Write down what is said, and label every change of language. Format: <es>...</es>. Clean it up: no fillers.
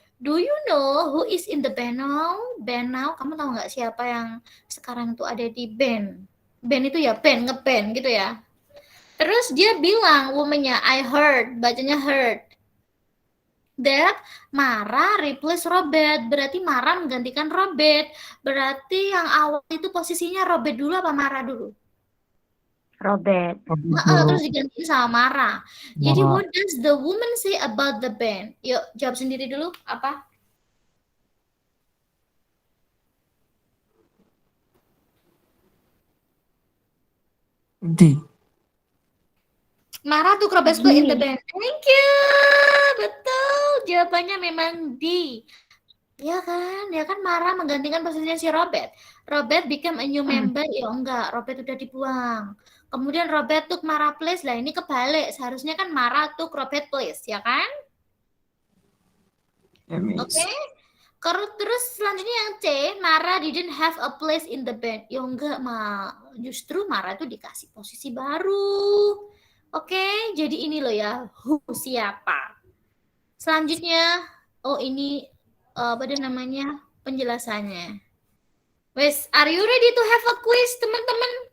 <en>Do you know who is in the band now? Band now,</en> <id>kamu tahu nggak siapa yang sekarang tuh ada di band? Band itu ya band, ngeband gitu ya. Terus dia bilang, womannya,</id> <en>I heard,</en> <id>bacanya heard.</id> <en>That Mara replace Robert,</en> <id>berarti Mara menggantikan Robert. Berarti yang awal itu posisinya Robert dulu apa Mara dulu? Robert. Terus digantiin sama Mara. Jadi</id> <en>what does the woman say about the band?</en> <id>Yuk jawab sendiri dulu, apa? D.</id> <en>Mara tuh Robert in the band. Thank you. Betul.</en> <id>Jawabannya memang D. Ya kan Mara menggantikan posisinya si Robert.</id> <en>Robert become a new member.</en> <id>Ya enggak, Robert udah dibuang. Kemudian</id> <en>Robert took Mara place.</en> <id>Lah ini kebalik. Seharusnya kan</id> <en>Mara took Robert place,</en> <id>ya kan? Oke. Terus selanjutnya yang C,</id> <en>Mara didn't have a place in the band.</en> <id>Ya enggak, justru Mara tuh dikasih posisi baru. Oke, jadi ini loh ya, who siapa. Selanjutnya, ini apa namanya penjelasannya.</id> <en>Wes, are you ready to have a quiz,</en> <id>teman-teman?</id>